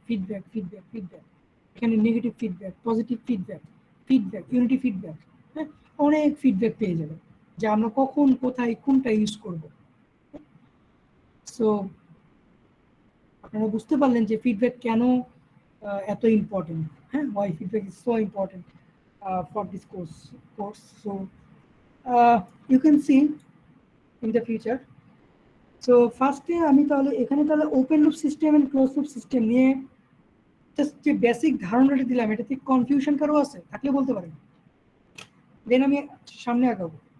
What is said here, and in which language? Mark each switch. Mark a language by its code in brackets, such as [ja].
[bn] Feedback feedback feedback, এখানে negative feedback, positive feedback, feedback, unity feedback, হ্যাঁ, অনেক feedback পেয়ে যাবেন যে আমরা কখন কোথায় কোনটা ইউজ করব। সো আপনারা বুঝতে পারলেন যে ফিডব্যাক কেন এত ইম্পর্টেন্ট, হ্যাঁ, [en] Why feedback is so important for this course. So you can see in the future. [bn] So ফার্স্টে আমি তাহলে এখানে তাহলে open loop system and close loop system নিয়ে জাস্ট যে বেসিক ধারণাটা দিলাম, এটাতে কনফিউশন কারো আছে থাকলে বলতে পারেন, দেন আমি সামনে আগাবো।